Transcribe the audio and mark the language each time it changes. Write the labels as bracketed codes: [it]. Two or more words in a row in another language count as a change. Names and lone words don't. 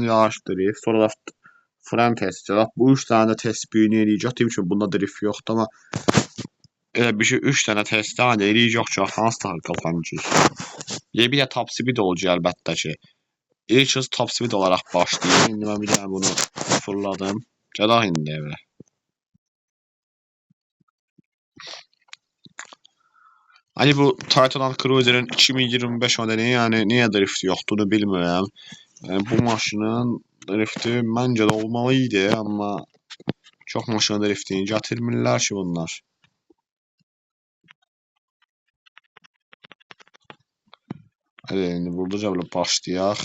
[az] Yarış, drift, sonra da fren testi. Bu 3 dənə də test büyünü eləyəcək. Deyim ki, bunda drift yoxdur, amma elə bir şey 3 dənə testi eləyəcək ki, hansı daha qazancaq. Bir də [en] top speed [az] olacaq əlbəttə ki. [tr] İlk kez [en] top speed [az] olaraq başlayayım. İndi mən bir dənə bunu fırladım. Gələk indi evə. Hani bu Toyota Land Cruiser'ın 2025 modeli yani niye drift yoxduğunu bilmirəm. Yani bu maşının drifti məncə də olmalıydı, amma çox maşına driftini gətirmirlər ki bunlar. Hadi indi buradaca belə başlayaq.